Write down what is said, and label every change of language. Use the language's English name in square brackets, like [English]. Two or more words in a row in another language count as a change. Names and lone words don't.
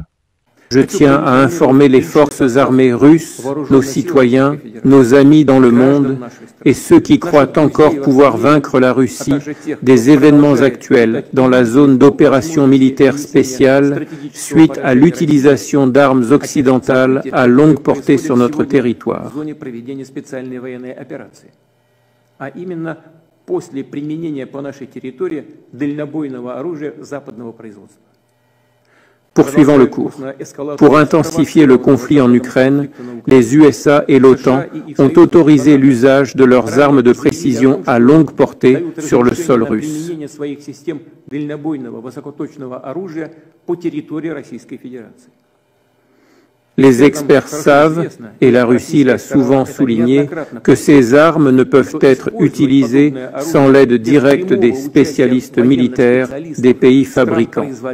[French] Je tiens à informer les forces armées russes, nos citoyens, nos amis dans le monde et ceux qui croient encore pouvoir vaincre la Russie des événements actuels dans la zone d'opération militaire spéciale suite à l'utilisation d'armes occidentales à longue portée sur notre territoire. [Russian] После применения по нашей территории дальнобойного оружия западного производства. [French] Poursuivons le cours. Pour intensifier le conflit en Ukraine, les USA et l'OTAN ont autorisé l'usage de leurs armes de précision à longue portée sur le sol russe. Les experts savent, et la Russie l'a souvent souligné, que ces armes ne peuvent être utilisées sans l'aide directe des spécialistes militaires des pays fabricants.